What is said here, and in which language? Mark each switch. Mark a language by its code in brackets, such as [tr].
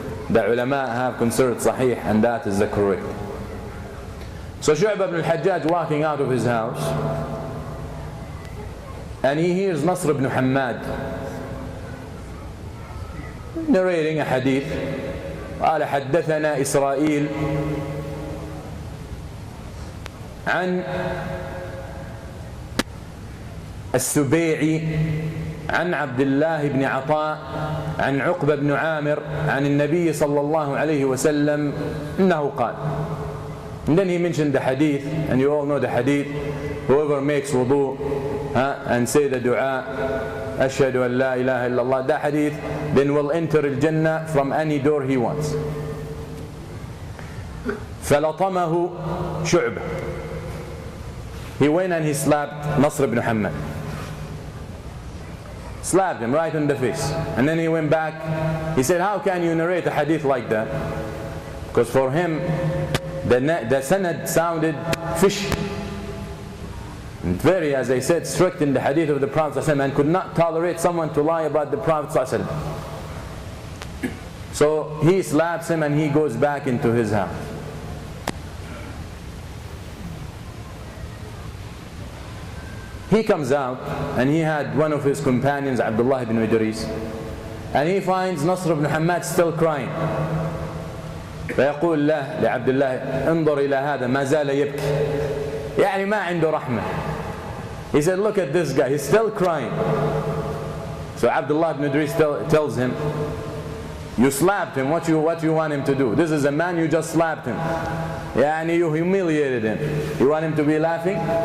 [en] The ulama have considered sahih, and that is the correct. So Shu'bah ibn al-Hajjaj walking out of his house, and he hears Nasr ibn Hammad narrating a hadith. [ar] قال حدثنا إسرائيل عن السبيعي عن عبد الله بن عطاء عن عقبة بن عامر عن النبي صلى الله عليه وسلم إنه قال. [en] And then he mentioned the hadith, and you all know the hadith. Whoever makes wudu and say the dua, [ar] أشهد أن لا إله إلا الله, [en] that hadith, then will enter al-Jannah from any door he wants. [ar] فلطمه شعبة. [en] He went and he slapped Nasr ibn Hammad. Slapped him right in the face. And then he went back. He said, how can you narrate a hadith like that? Because for him, the sanad sounded fishy. And very, as I said, strict in the hadith of the Prophet ﷺ, and could not tolerate someone to lie about the Prophet ﷺ. So he slaps him and he goes back into his house. He comes out and he had one of his companions, Abdullah ibn Idris, and he finds Nasr ibn Hammad still crying. [ar] فيقول له لعبد الله انظر إلى هذا ما زال يبكي. يعني ما عنده رحمة. [en] He said, look at this guy, he's still crying. So Abdullah ibn Idris tells him, you slapped him, what you want him to do? This is a man, you just slapped him. Yani you humiliated him. You want him to be laughing?